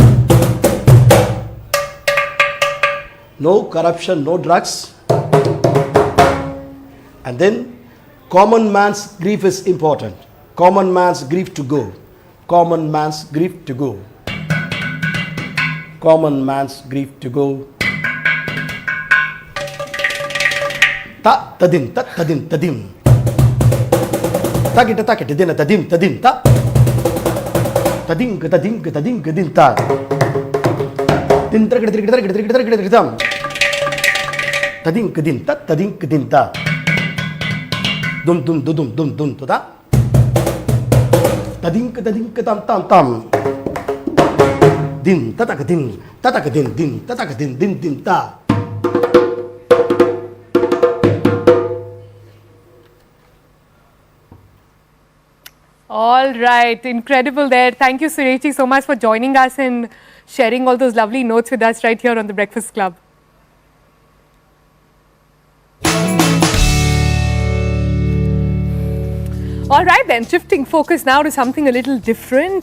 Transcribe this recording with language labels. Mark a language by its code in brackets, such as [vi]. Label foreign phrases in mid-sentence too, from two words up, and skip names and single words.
[en] No corruption, no drugs. And then, common man's grief is important. Common man's grief to go. Common man's grief to go. Common man's grief to go. Ta tadim ta tadim tadim. Takita takita dina tadim tadim ta. Tadim tadim tadim tadim ta. Din tra tra tra tra tra tra tra. Tadim kadin ta tadim kadin ta. Dum dum dum dum dum to ta. Tadim tam tam tam. Din tatakadin din tatakadin din ta. All right, incredible there. Thank you, Sureshji, so much for joining us and sharing all those lovely notes with us right here on The Breakfast Club. All right then, shifting focus now to something a little different.